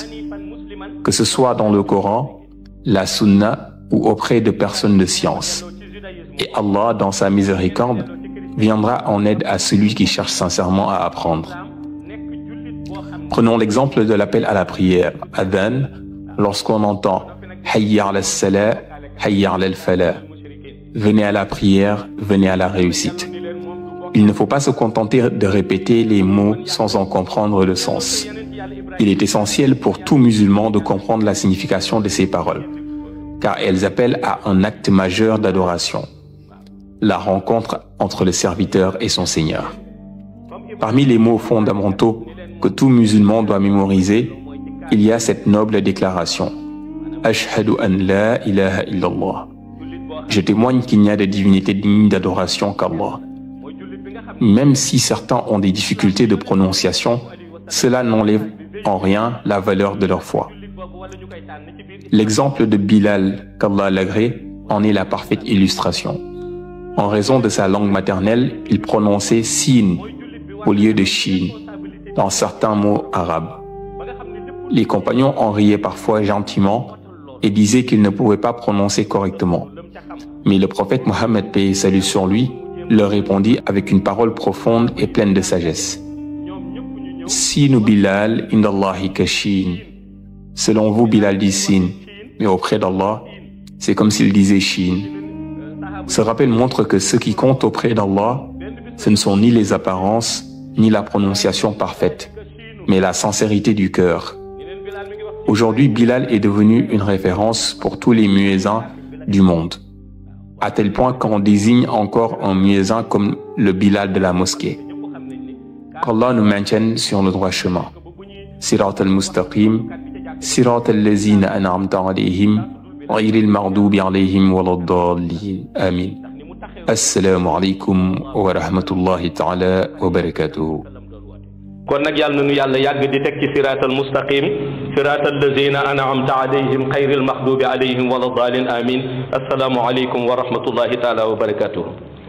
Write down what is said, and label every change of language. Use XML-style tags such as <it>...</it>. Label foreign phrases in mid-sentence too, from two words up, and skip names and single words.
<fr>Que ce soit dans le Coran, la Sunna ou auprès de personnes de science. Et Allah, dans sa miséricorde, viendra en aide à celui qui cherche sincèrement à apprendre. Prenons l'exemple de l'appel à la prière, Adhan, lorsqu'on entend</fr> <ar>حي على الصلاة، حي على الفلاح.</ar> <fr>Venez à la prière, venez à la réussite. Il ne faut pas se contenter de répéter les mots sans en comprendre le sens. Il est essentiel pour tout musulman de comprendre la signification de ces paroles, car elles appellent à un acte majeur d'adoration, la rencontre entre le serviteur et son Seigneur. Parmi les mots fondamentaux que tout musulman doit mémoriser, il y a cette noble déclaration «</fr> <ar>أشهد أن لا إله إلا الله</ar> <fr>» Je témoigne qu'il n'y a de divinité digne d'adoration qu'Allah. Même si certains ont des difficultés de prononciation, cela n'enlève en rien la valeur de leur foi. L'exemple de Bilal, qu'Allah l'agrée, en est la parfaite illustration. En raison de sa langue maternelle, il prononçait sin au lieu de shin dans certains mots arabes. Les compagnons en riaient parfois gentiment et disaient qu'ils ne pouvaient pas prononcer correctement. Mais le prophète Mohammed, paix et salut sur lui, leur répondit avec une parole profonde et pleine de sagesse.</fr> <ar>سين بلال عند الله كشين.</ar> <fr>Selon vous, Bilal dit sin, mais auprès d'Allah, c'est comme s'il disait shin. Ce rappel montre que ce qui compte auprès d'Allah, ce ne sont ni les apparences, ni la prononciation parfaite, mais la sincérité du cœur. Aujourd'hui, Bilal est devenu une référence pour tous les muezzins du monde, à tel point qu'on désigne encore un muezzin comme le Bilal de la mosquée. Qu'Allah nous maintienne sur le droit chemin.</fr> <ar>الصراط المستقيم، صراط الذين أنعمت عليهم، غير المغضوب عليهم ولا الضالين. Amin. السلام عليكم ورحمة الله تعالى وبركاته.</ar> <wo>kon nag yàlla nañu yàlla yàgg di teg ci</wo> <ar>الصراط المستقيم صراط الذين أنعمت عليهم غير المغضوب عليهم ولا الضالين آمين السلام عليكم ورحمة الله تعالى وبركاته</ar>